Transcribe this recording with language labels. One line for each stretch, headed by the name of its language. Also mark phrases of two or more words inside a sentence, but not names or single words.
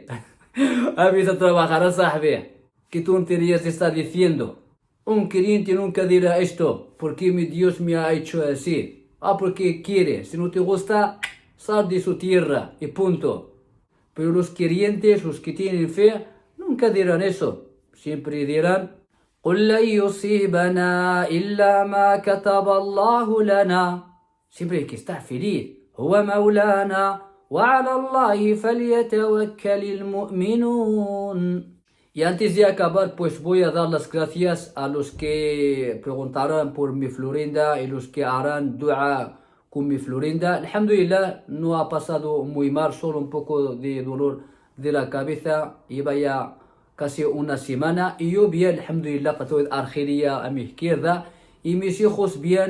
Spanish: Empieza a trabajar a saber. ¿Qué tonterías está diciendo? Un creyente nunca dirá esto, ¿por qué mi Dios me ha hecho así? Porque quiere, si no te gusta, sal de su tierra y punto. Pero los creyentes, los que tienen fe, nunca dirán eso. Siempre dirán,
Arabic: قل لن يصيبنا إلا ما كتب الله لنا.
Spanish: Siempre hay que estar feliz.
Arabic: هو مولانا وعلى الله فليتوكل المؤمنون.
Spanish: Y antes de acabar, pues voy a dar las gracias a los que preguntarán por mi Florinda y los que harán dua con mi Florinda. Alhamdulillah, no ha pasado muy mal, solo un poco de dolor de la cabeza. Iba ya casi una semana y yo bien, alhamdulillah, estoy Argelia a mi izquierda y mis hijos bien.